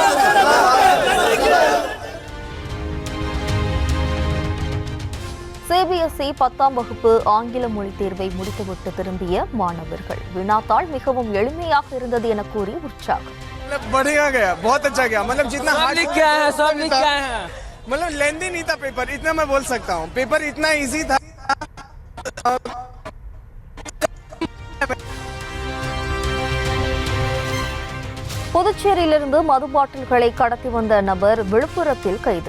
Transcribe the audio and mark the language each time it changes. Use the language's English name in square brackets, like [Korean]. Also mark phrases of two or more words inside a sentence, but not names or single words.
[Tamil] சிபிஐ சிபிஎஸ்இ 10ஆம் வகுப்பு ஆங்கில மொழி தேர்வை முடித்துவிட்டு திரும்பிய மாணவர்கள் வினாத்தாள் மிகவும் எளிமையாக இருந்தது என கூறி உற்சாகம். [Hindi] बढ़िया गया, बहुत अच्छा गया. मतलब जितना हार्ड लिख के आए हैं, सब लिख के आए हैं. मतलब लेंदी नहीं था पेपर, इतना मैं बोल सकता हूँ. पेपर इतना इजी था. [Tamil] புதுச்சேரியிலிருந்து மது பாட்டில்களை கடத்தி வந்த நபர் விழுப்புரத்தில் கைது.